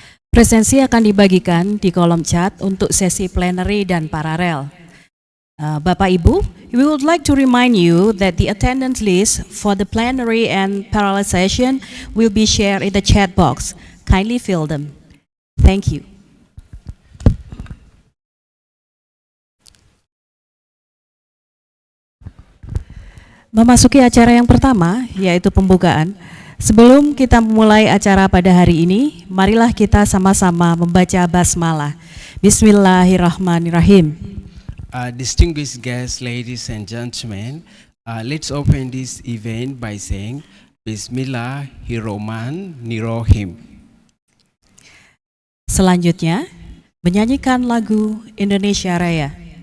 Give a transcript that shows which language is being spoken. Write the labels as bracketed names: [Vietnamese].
[Indonesian] Presensi akan dibagikan di kolom chat untuk sesi plenary dan paralel. Bapak Ibu, [English] we would like to remind you that the attendance list for the plenary and parallel session will be shared in the chat box. Kindly fill them. Thank you. [Indonesian] Memasuki acara yang pertama, yaitu pembukaan. Sebelum kita memulai acara pada hari ini, marilah kita sama-sama membaca basmalah. [Arabic] Bismillahirrahmanirrahim. [English] Distinguished guests, ladies and gentlemen, let's open this event by saying Bismillahirrahmanirrahim. [Indonesian] Selanjutnya, menyanyikan lagu Indonesia Raya.